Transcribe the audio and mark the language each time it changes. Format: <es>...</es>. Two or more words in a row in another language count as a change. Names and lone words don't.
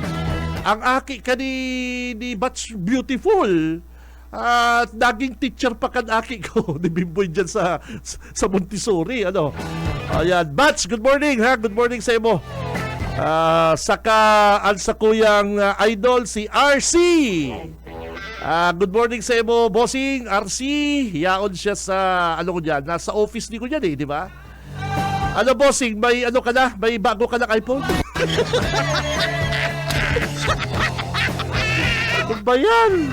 <bik>Ang aki ka ni Batch Beautiful. Naging teacher pa kan aki ko. Ni Bimboy dyan sa Montessori. Ano? Ayan. Batch,</bik> <en>good morning.</en> <bik>Ha?</bik> <en>Good morning</en> <bik>sa imo. Saka ang sa kuyang idol, si RC.</bik> <en>Good morning</en> <bik>sa imo, Bossing, RC. Yaon siya sa, ano ko dyan, nasa office ni ko dyan di ba?</bik> <tl>Ano, Bossing, may ano ka na? May bago ka na iPhone? Ano ba yan?</tl>